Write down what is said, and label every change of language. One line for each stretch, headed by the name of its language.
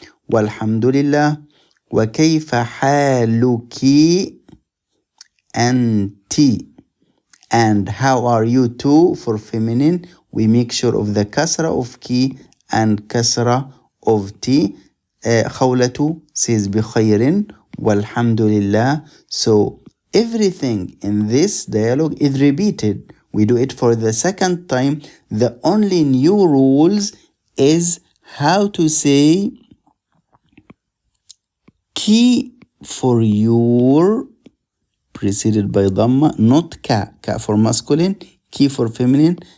Arabic: والحمد لله. وكيف حالك أنتِ.
English: And how are you too for feminine? We make sure of the kasra of ki and kasra of ti.
Arabic: خولة
English: says
Arabic: بخير والحمد لله.
English: So everything in this dialogue is repeated. We do it for the second time. The only new rules is how to say ki for your, preceded by dhamma, not ka. Ka for masculine, ki for feminine,